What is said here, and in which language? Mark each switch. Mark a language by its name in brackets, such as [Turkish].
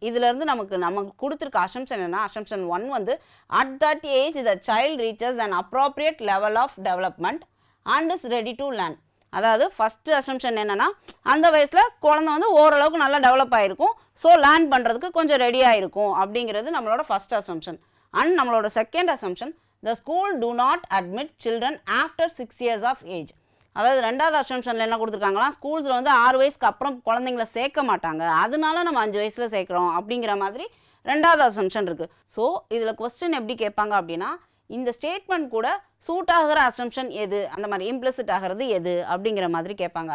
[Tamil] இதிலேருந்து நமக்கு கொடுத்துருக்க அசம்ஷன் என்ன, [English] Assumption 1 வந்து at that age the child reaches an appropriate level of development and is ready to learn. [Tamil] அதாவது ஃபஸ்ட்டு அசம்ஷன் என்னென்னா, அந்த வயசில் குழந்தை வந்து ஓரளவுக்கு நல்லா டெவலப் ஆகிருக்கும், ஸோ லேர்ன் பண்ணுறதுக்கு கொஞ்சம் ரெடியாக இருக்கும் அப்படிங்கிறது நம்மளோட ஃபஸ்ட் அசம்ஷன். அண்ட் நம்மளோட second assumption, [English] The school do not admit children after 6 years of age. [Tamil] அதாவது ரெண்டாவது அசம்ஷனில் என்ன கொடுத்துருக்காங்களா, ஸ்கூல்ஸில் வந்து 6 வயசுக்கு அப்புறம் குழந்தைங்கள சேர்க்க மாட்டாங்க, அதனால நம்ம 5 வயசில் சேர்க்குறோம் அப்படிங்கிற மாதிரி ரெண்டாவது அசம்ஷன் இருக்குது. ஸோ இதில் கொஸ்டின் எப்படி கேட்பாங்க அப்படின்னா, இந்த ஸ்டேட்மெண்ட் கூட சூட் ஆகிற அசம்ஷன் எது, அந்த மாதிரி இம்ப்ளிசிட் ஆகிறது எது அப்படிங்கிற மாதிரி கேட்பாங்க.